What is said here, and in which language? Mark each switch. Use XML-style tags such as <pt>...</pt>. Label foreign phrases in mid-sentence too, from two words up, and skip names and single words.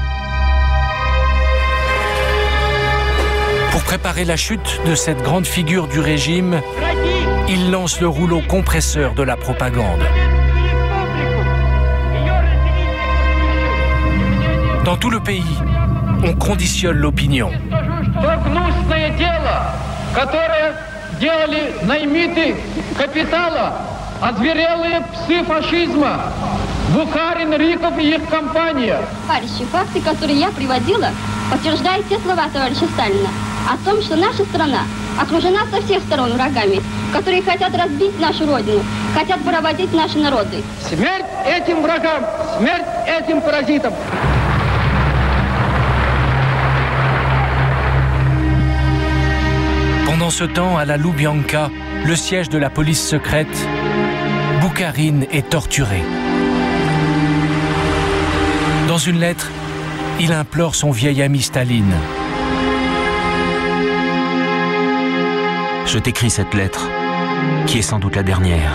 <fr>Pour préparer la chute de cette grande figure du régime, il lance le rouleau compresseur de la propagande. Dans tout le pays, on conditionne l'opinion.</fr> <ru>Товарищи, факты, которые я приводила, подтверждают те слова товарища Сталина о том, что наша страна окружена со всех сторон врагами, которые хотят разбить нашу родину, хотят поработить наши народы. Смерть этим врагам, смерть этим паразитам.</ru> <fr>Pendant ce temps, à la Loubianka, le siège de la police secrète, Boukharine est torturé. Dans une lettre, il implore son vieil ami Staline. Je t'écris cette lettre, qui est sans doute la dernière.</fr>